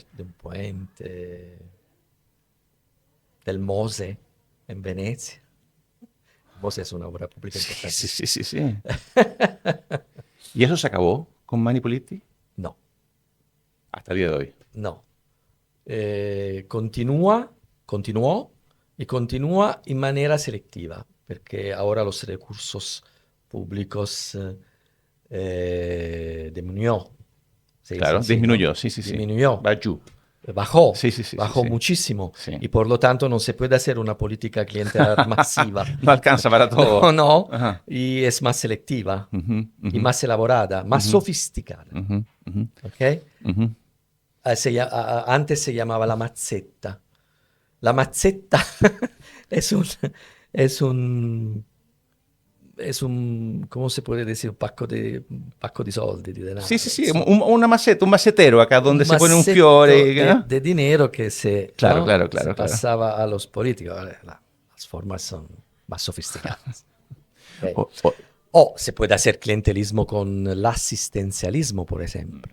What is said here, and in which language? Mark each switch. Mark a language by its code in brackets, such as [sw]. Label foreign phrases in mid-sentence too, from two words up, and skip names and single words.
[es] De un puente. Del Mose, en Venecia. El Mose es una obra pública importante. Sí, sí, sí, sí. ¿Y eso se acabó con Mani Puliti? No. Hasta el día de hoy. No. Continuó y continúa [it] in maniera selectiva, perché ora [es] los recursos públicos disminuyó. Se dice Claro, así, disminuyó, ¿no? sí, sí, sí. Disminuyó. Bajó. Bajó Sí. muchísimo. Sí. Y por lo tanto no se puede hacer una política clientelar masiva. No alcanza para todo. No. Ajá. Y es más selectiva Ujú, ujú, y más elaborada, más sofisticada. ujú, ujú, ¿Ok? ujú. Antes se llamaba la mazzetta. La mazzetta es un, ¿cómo se puede decir? [it] Un pacco di soldi, di denaro. [es] Sí, sí, sí. insomma. Una maceta, un macetero acá donde se pone un macetto fiore. ¿no? de dinero que se, Claro, ¿no? claro, se claro, claro. pasaba a los políticos. Las formas son más sofisticadas. Ok. O- O se puede hacer clientelismo con el asistencialismo, por ejemplo.